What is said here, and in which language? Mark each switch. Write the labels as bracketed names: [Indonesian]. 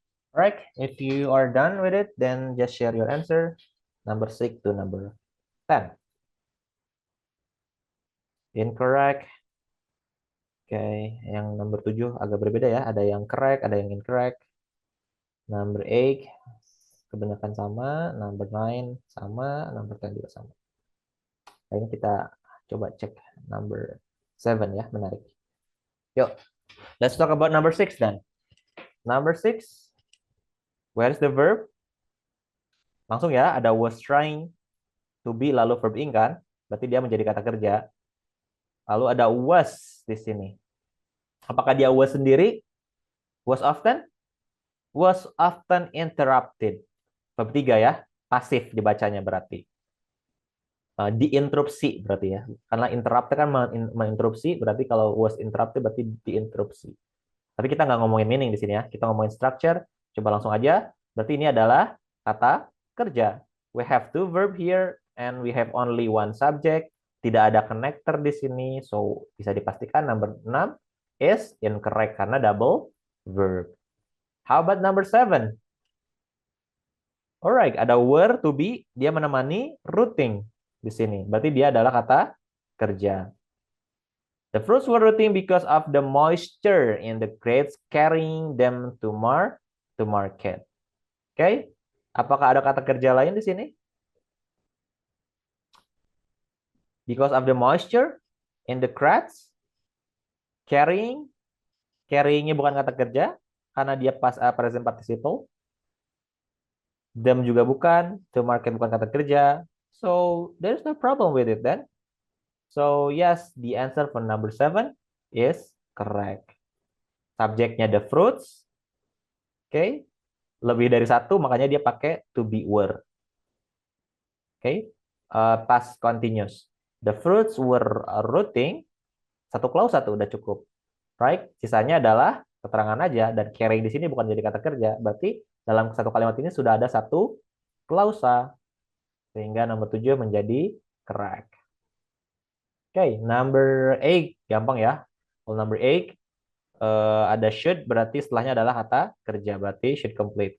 [English] All right, if you are done with it, then just share your answer, number 6 to number 10. Incorrect. [Indonesian] Oke, yang nomor 7 agak berbeda ya. Ada yang [English] correct, [Indonesian] ada yang incorrect. Number 8 kebanyakan sama, number 9 sama, number 10 juga sama. Nah, ini kita coba cek number 7 ya, menarik. [English] Yuk, let's talk about number 6 then. Number 6, where is the verb? [Indonesian] Langsung ya, ada was trying to be lalu verb ing kan? Berarti dia menjadi kata kerja. Lalu ada was di sini. Apakah dia was sendiri? Was often? Was often interrupted. Verb 3 ya, pasif dibacanya berarti. Diinterupsi berarti ya. Karena interrupt kan menginterupsi, berarti kalau was interrupted berarti diinterupsi. Tapi kita nggak ngomongin meaning di sini ya. Kita ngomongin structure. Coba langsung aja. Berarti ini adalah kata kerja. [English] We have two verb here and we have only one subject. [Indonesian] Tidak ada connector di sini. So, bisa dipastikan [English] number 6 is incorrect [Indonesian] karena double verb. [English] How about number 7? Alright, [Indonesian] ada [English] were to be. [Indonesian] Dia menemani rooting di sini. Berarti dia adalah kata kerja. [English] The fruits were rotting because of the moisture in the crates carrying them to market. [Indonesian] Oke, apakah ada kata kerja lain di sini? Because of the moisture in the crates, carryingnya bukan kata kerja karena dia present participle. Them juga bukan, to market bukan kata kerja. [English] So there's no problem with it then. So yes, the answer for number 7 is correct. [Indonesian] Subjeknya the fruits. Oke. Lebih dari satu, makanya dia pakai to be were. Oke. Past continuous. [English] The fruits were rotting. [Indonesian] Satu klausa tuh udah cukup. Right? Sisanya adalah keterangan aja. Dan carrying di sini bukan jadi kata kerja. Berarti dalam satu kalimat ini sudah ada satu klausa. Sehingga nomor 7 menjadi correct. Oke, number 8. Gampang ya. Kalau number 8, ada should, berarti setelahnya adalah kata kerja. Berarti should complete.